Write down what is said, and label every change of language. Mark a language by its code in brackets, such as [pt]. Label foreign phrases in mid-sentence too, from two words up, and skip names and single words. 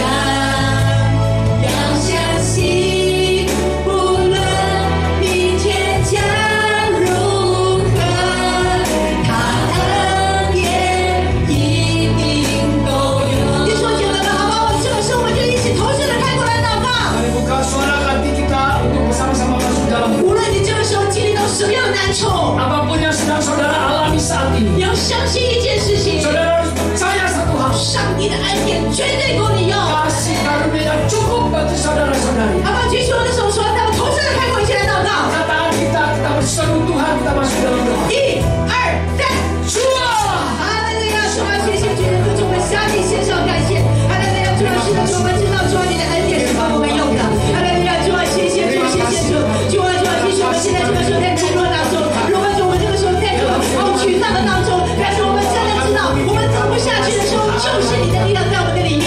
[zh] 要相信，无论明天将如何，他恩典一定够用。弟兄姐妹们，好吧，我们这个时候我们就一起同时的开口来祷告。 [id] Mari buka suara hati kita untuk bersama-sama masuk dalam [zh] 无论你这个时候经历到什么样的难处， [id] apapun yang sedang saudara alami saat [zh] 你 [id] ini. [zh] 要相信一件事情， [id] Saudara harus percaya satu hal. [zh] 上帝的恩典绝对够你用。 [id] Kasih karunia yang cukup bagi saudara-saudari. [zh] 好吧，举起我的手说，让我们同时的开口一起来祷告。 [id] Katakan kita berseru Tuhan, kita masuk dalam doa. [zh] 1、2、3， [id] Tuhan. [zh] 哈利路亚！主啊，谢谢主耶稣，主我们向你献上感谢。哈利路亚！主啊，是的，主我们知道主啊，你的恩典是帮我们用的。哈利路亚！主啊，谢谢主，谢谢主。主啊，主啊，即使我们现在这个时候在软弱当中，如果我们这个时候在这个沮丧的当中，但是我们真的知道，我们走不下去的时候，就是你的力量在我们的里面。